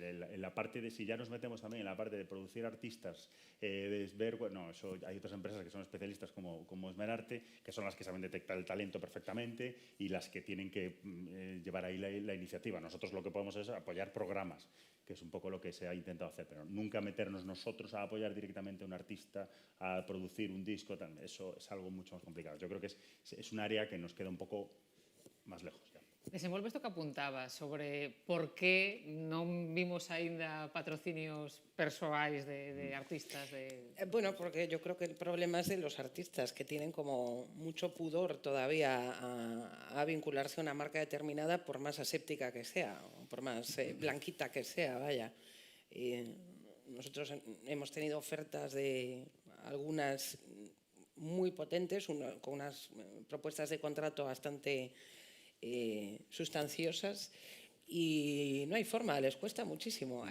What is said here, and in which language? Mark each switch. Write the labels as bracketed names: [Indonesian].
[Spanish] En la parte de, si ya nos metemos también en la parte de producir artistas, de ver, bueno, eso, hay otras empresas que son especialistas como Esmerarte, que son las que saben detectar el talento perfectamente y las que tienen que llevar ahí la iniciativa. Nosotros lo que podemos es apoyar programas, que es un poco lo que se ha intentado hacer, pero nunca meternos nosotros a apoyar directamente a un artista, a producir un disco, eso es algo mucho más complicado. Yo creo que es un área que nos queda un poco más lejos. Ya. [Galician] Desenvolve isto que apuntaba sobre por que non vimos aínda patrocinios persoais de artistas. [Spanish] Bueno, porque yo creo que el problema es de los artistas, que tienen como mucho pudor todavía a vincularse a una marca determinada, por más aséptica que sea, o por más blanquita que sea, vaya. Nosotros hemos tenido ofertas de algunas muy potentes, con unas propuestas de contrato bastante sustanciosas, y no hay forma, les cuesta muchísimo.